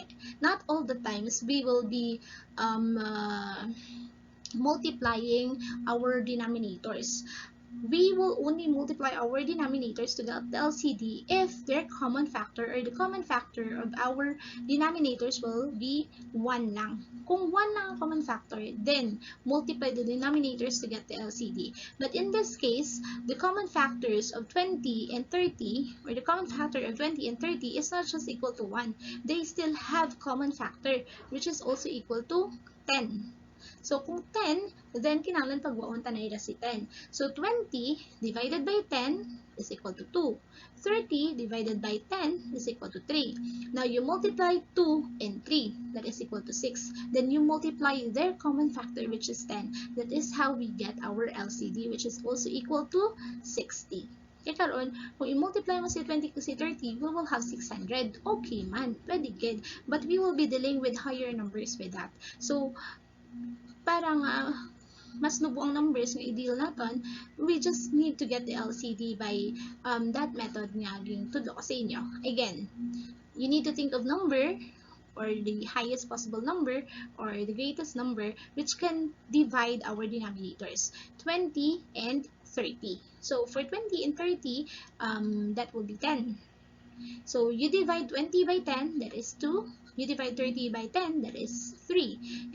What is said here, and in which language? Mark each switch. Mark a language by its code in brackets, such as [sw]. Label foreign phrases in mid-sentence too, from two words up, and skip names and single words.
[en] Not all the times we will be multiplying our denominators. We will only multiply our denominators to the LCD if their common factor, or the common factor of our denominators will be 1 lang. Kung 1 lang ang common factor, then multiply the denominators to get the LCD. But in this case, the common factors of 20 and 30, or the common factor of 20 and 30 is not just equal to 1. They still have common factor, which is also equal to 10. So, [hil] kung 10, then kinahanglan pagwaon tanay ra si 10. [en] So, 20 divided by 10 is equal to 2. 30 divided by 10 is equal to 3. Now, you multiply 2 and 3. That is equal to 6. Then, you multiply their common factor, which is 10. That is how we get our LCD, which is also equal to 60. [hil] Kaya karon, kung i-multiply mo si 20 to si 30, [en] we will have 600. [hil] Okay man, pwede good. [en] But we will be dealing with higher numbers with that. So, [hil] parang mas nubo ang numbers nga i-deal naton, [en] we just need to get the LCD by that method [hil] nga ging tudlo ko sa inyo. [en] Again, you need to think of number, or the highest possible number, or the greatest number, which can divide our denominators, 20 and 30. So for 20 and 30, that will be 10. So you divide 20 by 10, that is 2. You divide 30 by 10, that is 3.